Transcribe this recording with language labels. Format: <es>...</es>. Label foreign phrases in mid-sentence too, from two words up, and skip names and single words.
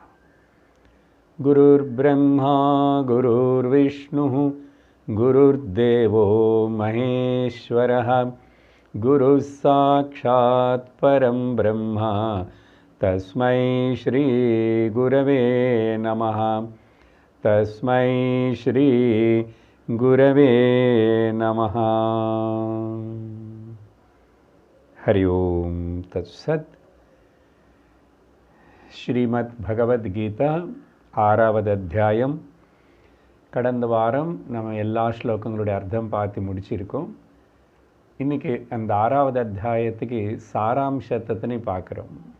<sa>गुरुर्ब्रह्मा गुरुर्विष्णुः गुरुर्देवो महेश्वरः गुरुः साक्षात् परं ब्रह्म तस्मै श्री गुरवे नमः। तस्मै श्री गुरवे नमः। हरि ओम तत्सत्।</sa> <ta>ஸ்ரீமத் பகவத்கீதா 6வது அத்தியாயம். கடந்த வாரம் நம்ம எல்லா ஸ்லோகங்களுடைய அர்த்தம் பார்த்து முடிச்சிருக்கோம். இன்றைக்கி அந்த 6வது அத்தியாயத்துக்கு சாராம்சத்தை பார்க்குறோம்.</ta>